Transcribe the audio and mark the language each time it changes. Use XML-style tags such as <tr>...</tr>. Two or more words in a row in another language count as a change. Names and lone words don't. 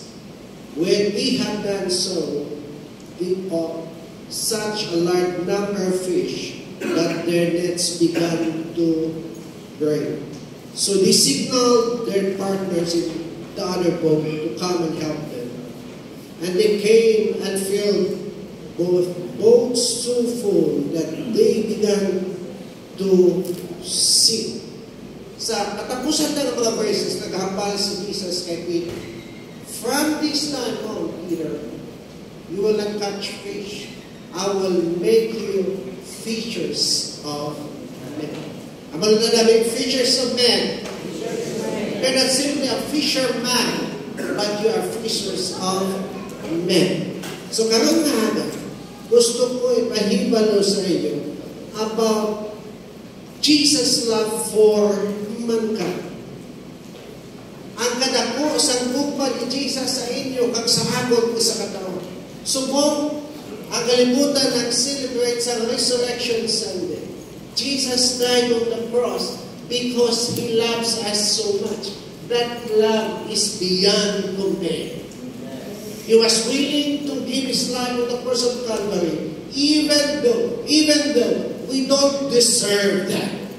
<en>When we have done so, we caught such a large number of fish that their nets began to break. So they signaled their partners in the other boat to come and help them. And they came and filled both boats so full that they began to sink."</en> <hil>Sa katapusan ng mga verses, naghambal si Jesus kay Peter,</hil> <en>"From this time on, Peter, you will not catch fish. I will make you fishers of men."</en> <hil>Amal na namin,</hil> <en>fishers of men. You're not simply a fisherman, but you are fishers of men.</en> <hil>So karon nga, gusto ko ipahibalo sa inyo</hil> <en>about Jesus' love for mankind.</en> <hil>Ang kadako sa gugma ni Jesus sa inyo kag sa agon ko sa kataon. Subong ang kalibutan nag-celebrate sa Resurrection Sunday.</hil> <en>Jesus died on the cross because He loves us so much. That love is beyond compare. He was willing to give His life on the cross of Calvary, even though we don't deserve that.</en>